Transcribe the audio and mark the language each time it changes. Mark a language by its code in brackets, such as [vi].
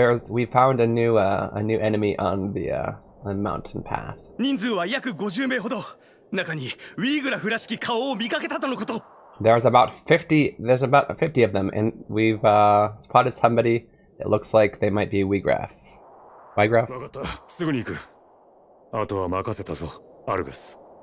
[en] We found a new enemy on the mountain path. [ja] 人数は約50名ほど。中にウィーグラフらしき顔を見かけたとのこと。 [en] There's about 50 of them, and we've spotted somebody that looks like they might be Weegraph. Weegraph? [ja] 分かった。すぐに行く。あとは任せたぞ、アルガス。